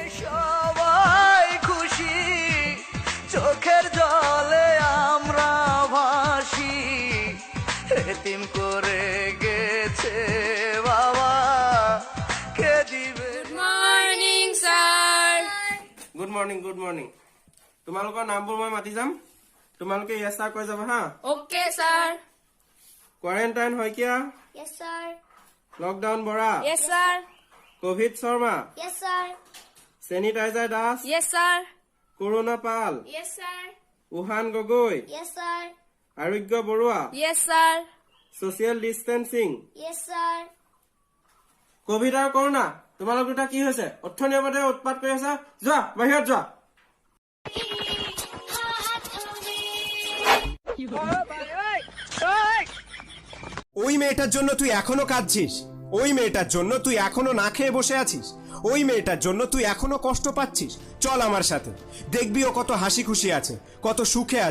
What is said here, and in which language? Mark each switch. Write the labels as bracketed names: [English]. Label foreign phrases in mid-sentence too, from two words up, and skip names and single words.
[Bangla] সবাই খুশি চোখের জলে আমরা ভাসি, এতিম করে গেছে বাবা কে দিবে। [English] Morning sir. Good morning good morning. [Assamese] তোমালোকৰ নামবোৰ মই মাতি যাম, তোমালোকে [English] yes sir [Assamese] কৈ যাবা হা। [English] Okay sir. [Assamese] কোৱাৰেণ্টাইন শইকীয়া, [English] Yes, sir. [Assamese] লকডাউন বৰা, [English] Yes sir. [Assamese] কভিড শৰ্মা, [English] Yes, sir. [Assamese] চেনিটাইজাৰ দাস, [English] Yes sir. [Assamese] কৰুণা পাল, [English] Yes, sir. [Assamese] উহান গগৈ, [English] Yes, sir. [Assamese] আৰোগ্য বৰুৱা, [English] Yes sir. [Assamese] ছচিয়েল ডিষ্টেন্সিং। [English] Yes, sir. [Assamese] কভিড আৰু কৰোণা তোমালোক দুটা কি হৈছে? অথনিৰ মতে উৎপাত কৰি আছা, যোৱা বাহিৰত যোৱা। [Bangla] ওই মেয়েটার জন্য তুই এখনো কাঁদছিস, ওই মেয়েটার জন্য তুই এখনো না খেয়ে বসে আছিস, ওই মেয়েটার জন্য তুই এখনো কষ্ট পাচ্ছিস। চল আমার সাথে, দেখবি ও কত হাসি খুশি আছে, কত সুখে আছে।